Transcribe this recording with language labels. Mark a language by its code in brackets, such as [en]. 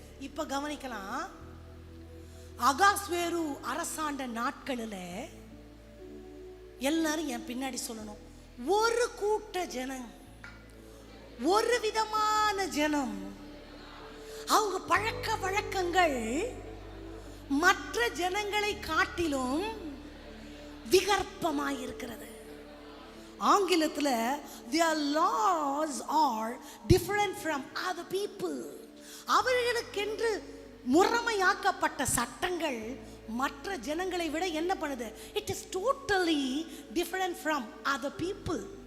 [ta] இப்ப கவனிக்கலாம், அகாஸ்வேரு அரசாண்ட நாட்களில் எல்லாரும் என் பின்னாடி சொல்லணும், ஒரு கூட்ட ஜனம், ஒரு விதமான ஜனம், அவங்க பழக்க வழக்கங்கள் மற்ற ஜனங்களை காட்டிலும் விகற்பமாயிருக்கிறது. ஆங்கிலத்தில் [en] their laws are different from other people. [ta] அவர்களுக்கென்று முறைமையாக்கப்பட்ட சட்டங்கள் மற்ற ஜனங்களை விட என்ன பண்ணுது? [en] It is totally different from other people.